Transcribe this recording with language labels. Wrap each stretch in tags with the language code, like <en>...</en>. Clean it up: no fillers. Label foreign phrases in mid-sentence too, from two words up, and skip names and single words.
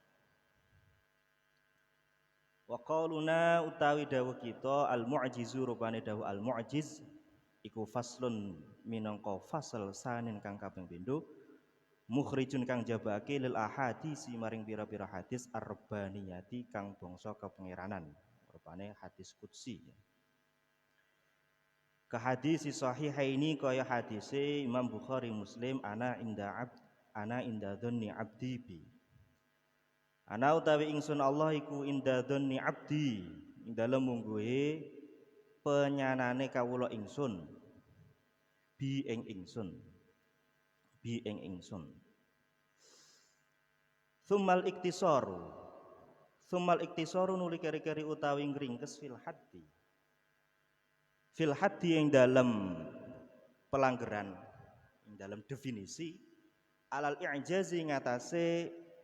<ar>وقولنا</ar> <jv>utawi dawuh kita al-mu'jizu rupane dawuh al-mu'jiz iku faslun minangka fasal sanin kang kaping pindho mukhrijun kang jabake</jv> <ar>للأحاديث</ar> <jv>maring pira-pira hadis ar-rabbaniyati kang bangsa kepengeranan rupane hadis qudsi. Ka hadis sahihaini kaya hadise Imam Bukhari Muslim</jv> <ar>أنا عند ظن عبدي بي.</ar> <jv>Ana utawi ingsun Allah iku</jv> <ar>عند ظن عبدي</ar> <jv>ing dalem mungguhe penyanane kawula ingsun bi ing ingsun.</jv> <ar>ثم الاقتصار</ar> <jv>nuli keri-keri utawi ngringkes</jv> <ar>في الحد</ar> <jv>ing dalem pelanggaran ing dalem definisi</jv> <ar>على الإعجاز</ar> <jv>ngatasé</jv>